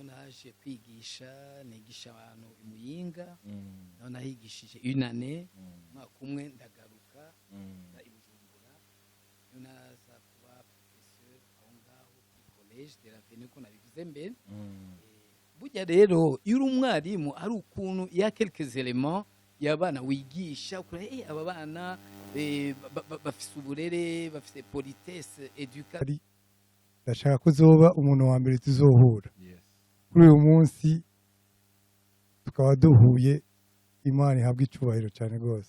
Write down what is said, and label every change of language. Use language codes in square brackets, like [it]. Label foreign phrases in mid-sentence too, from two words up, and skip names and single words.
[rn] naje kwigisha nigisha abantu imuyinga naho nahigishije [fr] une année [rn] mwaka umwe ndagaruka i Bujumbura naza kuba professeur aho ngaho ku collège de l'Avenue ko nabivuze mbere burya rero iri umwarimu ari ukuntu ya [fr] quelques éléments [rn] y'abana wigisha kuri aba bana bafise uburere bafise [fr] politesse éducation [rn] ndashaka ko uzoba umuntu wa mbere tuzohura kuri uyu munsi tukaba duhuye Imana ihabwa icyubahiro cyane rwose